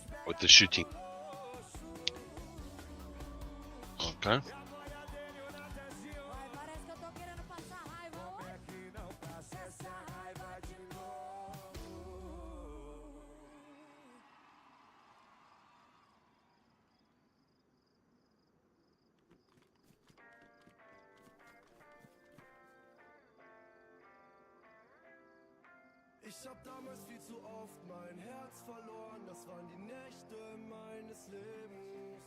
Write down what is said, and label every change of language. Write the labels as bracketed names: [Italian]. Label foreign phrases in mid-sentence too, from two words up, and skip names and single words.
[English] with the shooting. Okay. [Portuguese] Vai, parece que eu tô querendo passar raiva hoje. Que não passa essa raiva de novo. [German] Ich hab damals viel zu oft mein Herz verloren, das waren die Nächte meines Lebens.